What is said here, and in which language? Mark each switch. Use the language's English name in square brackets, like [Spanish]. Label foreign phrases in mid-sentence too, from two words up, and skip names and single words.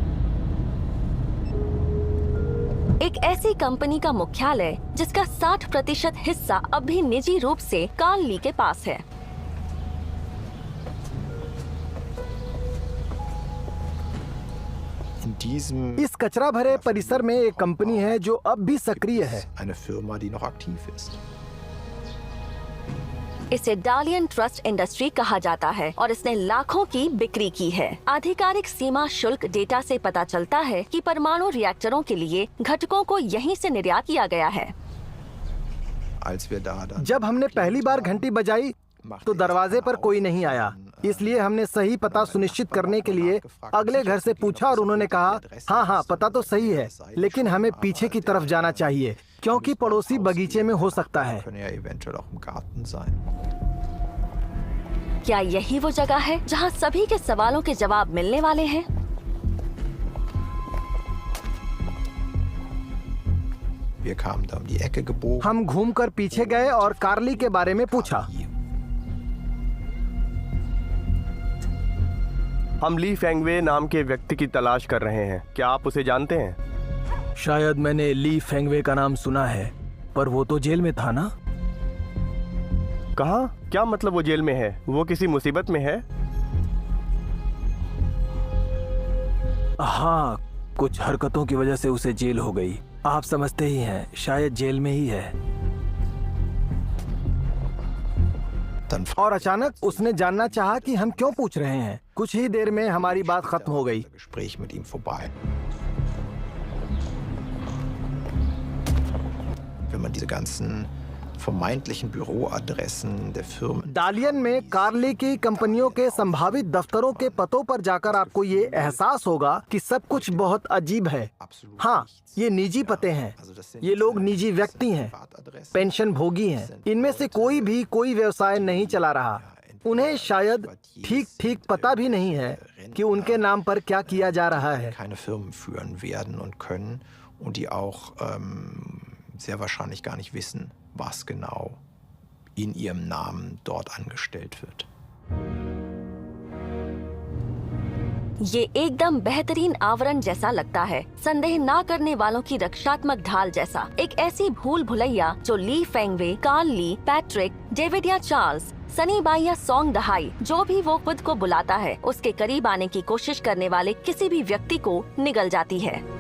[Hindi] एक ऐसी कंपनी का मुख्यालय जिसका 60% हिस्सा अब भी निजी रूप से कार्ल ली के पास है। [German] In diesem [Hindi] इस कचरा भरे परिसर में एक कंपनी है जो अब भी सक्रिय है। [German] eine Firma, die noch aktiv ist. [Hindi] इसे डालियन ट्रस्ट इंडस्ट्री कहा जाता है और इसने लाखों की बिक्री की है। आधिकारिक सीमा शुल्क डेटा से पता चलता है कि परमाणु रिएक्टरों के लिए घटकों को यहीं से निर्यात किया गया है। [German] Als wir da dann [Hindi] जब हमने पहली बार घंटी बजाई तो दरवाजे पर कोई नहीं आया, इसलिए हमने सही पता सुनिश्चित करने के लिए अगले घर से पूछा और उन्होंने कहा हाँ पता तो सही है, लेकिन हमें पीछे की तरफ जाना चाहिए क्योंकि पड़ोसी बगीचे में हो सकता है। [German] können ja eventuell auch im Garten sein. [Hindi] क्या यही वो जगह है जहां सभी के सवालों के जवाब मिलने वाले हैं? [German] Wir kamen da um die Ecke gebogen. [Hindi] हम घूमकर पीछे गए और कार्ली के बारे में पूछा। हम ली फेंगवे नाम के व्यक्ति की तलाश कर रहे हैं। क्या आप उसे जानते हैं? शायद मैंने ली फेंगवे का नाम सुना है, पर वो तो जेल में था ना? कहाँ? क्या मतलब वो जेल में है? वो किसी मुसीबत में है? हाँ, कुछ हरकतों की वजह से उसे जेल हो गई। आप समझते ही हैं, शायद जेल में ही है। और अचानक उसने जानना चाहा कि हम क्यों पूछ रहे हैं। कुछ ही देर में हमारी बात खत्म हो गई। [German] Gespräch mit ihm vorbei. Wenn man diese ganzen vermeintlichen Büroadressen der Firmen [Hindi] डालियन में कार्ली की कंपनियों के संभावित दफ्तरों के पतों पर जाकर आपको ये एहसास होगा कि सब कुछ बहुत अजीब है। हाँ, ये निजी पते हैं। ये लोग निजी व्यक्ति हैं, पेंशन भोगी हैं। इनमें से कोई भी कोई व्यवसाय नहीं चला रहा। उन्हें शायद ठीक पता भी नहीं है कि उनके नाम पर क्या किया जा रहा है। [German] keine Firmen führen werden und können und die auch sehr wahrscheinlich gar nicht wissen, was genau in ihrem Namen dort angestellt wird. [Hindi] ये एकदम बेहतरीन आवरण जैसा लगता है, संदेह ना करने वालों की रक्षात्मक ढाल जैसा। एक ऐसी भूल भुलैया जो ली फेंगवे, कार्ल ली, पैट्रिक, डेविड या चार्ल्स, सनी बाई या सॉन्ग दहाई, जो भी वो खुद को बुलाता है, उसके करीब आने की कोशिश करने वाले किसी भी व्यक्ति को निगल जाती है।